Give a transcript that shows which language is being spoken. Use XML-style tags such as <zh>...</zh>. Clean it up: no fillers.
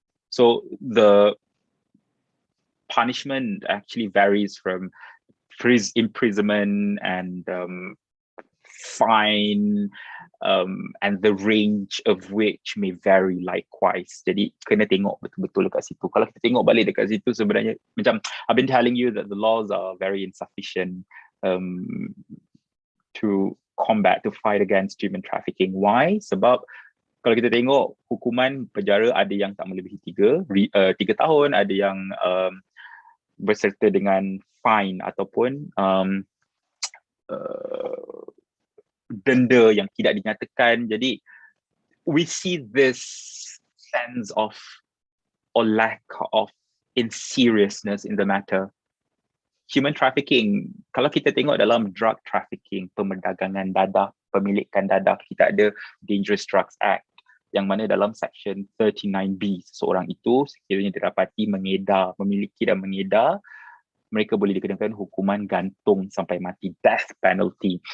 <en>So the punishment actually varies from imprisonment and fine, and the range of which may vary likewise.</en> <ms>Jadi kena tengok betul-betul dekat situ. Kalau kita tengok balik dekat situ, sebenarnya macam</ms> <en>I've been telling you that the laws are very insufficient to fight against human trafficking. Why?</en> <ms>Sebab kalau kita tengok hukuman penjara, ada yang tak melebihi 3 tahun, ada yang berserta dengan fine ataupun denda yang tidak dinyatakan. Jadi</ms> <en>we see this sense of or lack of seriousness in the matter.</en> <ms>Human trafficking, kalau kita tengok dalam drug trafficking, pemerdagangan dadah, pemilikan dadah, kita ada Dangerous Drugs Act, yang mana dalam section 39B, seseorang itu sekiranya didapati mengedar, memiliki dan mengedar, mereka boleh dikenakan hukuman gantung sampai mati, death penalty.</ms>